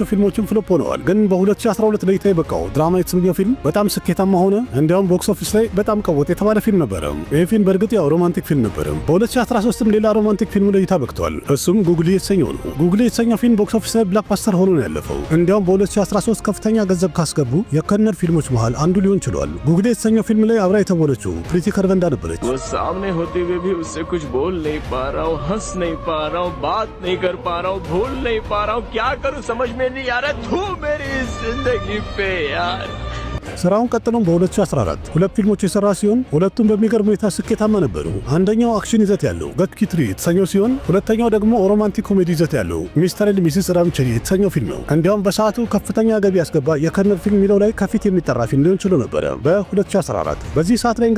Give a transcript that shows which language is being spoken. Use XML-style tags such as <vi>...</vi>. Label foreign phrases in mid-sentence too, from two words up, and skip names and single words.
<am>ፊልሞችን ፍሎፕ ሆነዋል። ግን በ2012 ለእይታ የበቃው ድራማ የተሰኘው ፊልም በጣም ስኬታማ ሆነ። እንዲያውም</am> <en>box office</en> <am>ላይ በጣም ቀወጥ የተባለ ፊልም ነበረ። ይህ ፊልም በእርግጥ ያው ሮማንቲክ ፊልም ነበረ። በ2013ም ሌላ ሮማንቲክ ፊልም ለእይታ በቅቷል። እሱም ጉግሊ የተሰኘው ነው። ጉግሊ የተሰኘው ፊልም</am> <en>box office</en> <am>ላይ ብላክባስተር ሆኖ ነው ያለፈው። እንዲያውም በ2013 ከፍተኛ ገንዘብ ካስገቡ የከነር ፊልሞች መሃል አንዱ ሊሆን ችሏል። ጉግሊ የተሰኘው ፊልም ላይ አብራ የተወነችው ፕሪቲ ከርቨንዳ ነበረች።</am> <hi>वो सामने होते हुए भी उससे कुछ बोल नहीं पा रहा हूँ, हंस नहीं पा रहा हूँ, बात नहीं कर पा रहा हूँ, भूल नहीं पा रहा हूँ, क्या करूँ समझ में नहीं आ रहा। तू मेरी जिंदगी पे यार।</hi> <am>ስራውን ቀጥሎም በ2014 ሁለት ፊልሞች የሰራ ሲሆን ሁለቱም በሚገርም ሁኔታ ስኬታማ ነበሩ። አንደኛው አክሽን ይዘት ያለው ገት ኪትሪ የተሰኘው ሲሆን ሁለተኛው ደግሞ</am> <en>romantic comedy</en> <am>ይዘት ያለው ሚስተር ኤንድ ሚስስ ራምቸሪ የተሰኘው ፊልም ነው። እንዲያውም በሰዓቱ ከፍተኛ ገቢ ያስገባ የከነር ፊልም የሚለው ላይ ከፊት የሚጠራ ፊልም ሊሆን ችሎ ነበረ በ2014። በዚህ ሰዓት ላይ</am>